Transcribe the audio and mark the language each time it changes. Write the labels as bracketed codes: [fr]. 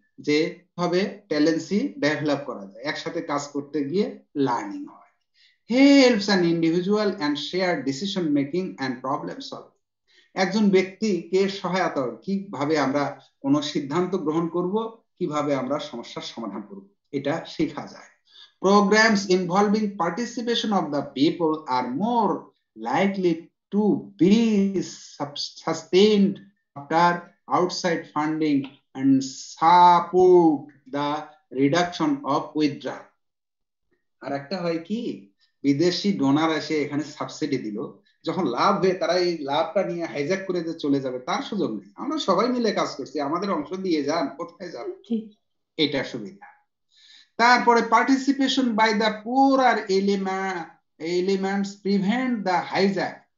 [bn] যে ভাবে ট্যালেন্সি ডেভেলপ করা যায়, একসাথে কাজ করতে গিয়ে লার্নিং হয়। [en] Helps an individual and share decision making and problem solving. [bn] একজন ব্যক্তিকে সহায়তা, কিভাবে আমরা কোনো সিদ্ধান্ত গ্রহণ করব, কিভাবে আমরা সমস্যার সমাধান করব, এটা শেখা যায়। [en] Programs involving participation of the people are more likely to be sustained after outside funding and support the reduction of withdrawal. [bn] আর একটা হয় কি, বিদেশি ডোনার এসে এখানে সাবসিডি দিল, যখন লাভ হয়ে তারা এই লাভটা নিয়ে হাইজ্যাক করে যে চলে যাবে তার সুযোগ নেই। আমরা সবাই মিলে কাজ করছি, আমাদের অংশ দিয়ে যান, কোথায় যান, এটা সুবিধা। [en] তারপরে participation by the poor elements prevent the hijack.